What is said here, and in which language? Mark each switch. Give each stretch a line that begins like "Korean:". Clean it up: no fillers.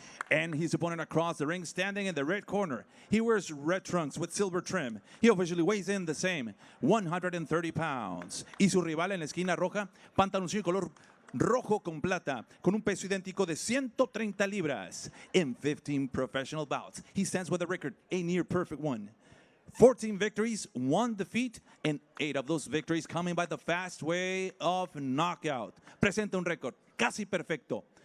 English: And his opponent across the ring, standing in the red corner. He wears red trunks with silver trim. He officially weighs in the same, 130 pounds.
Spanish: Y su rival en la esquina roja, pantaloncillo color rojo con plata, con un peso idéntico de 130 libras.
English: In 15 professional bouts, he stands with a record, a near perfect one. 14 victories, 1 defeat, and 8 of those victories coming by the fast way of knockout.
Spanish: Presenta un récord casi perfecto.